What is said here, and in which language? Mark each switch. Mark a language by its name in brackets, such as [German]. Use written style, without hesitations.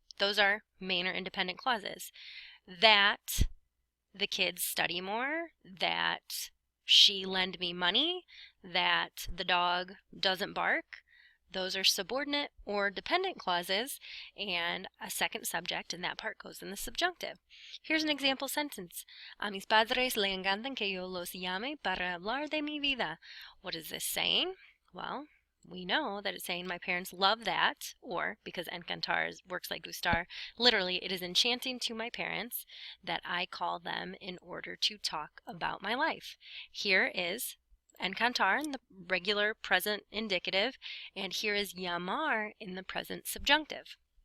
[English] Those are main or independent clauses. That the kids study more, that she lend me money, that the dog doesn't bark. Those are subordinate or dependent clauses, and a second subject, and that part goes in the subjunctive. Here's an example sentence. [Spanish] A mis padres le encantan que yo los llame para hablar de mi vida. [English] What is this saying? Well, we know that it's saying my parents love that, or because encantar works like gustar, literally it is enchanting to my parents that I call them in order to talk about my life. Here is encantar in the regular present indicative, and here is llamar in the present subjunctive.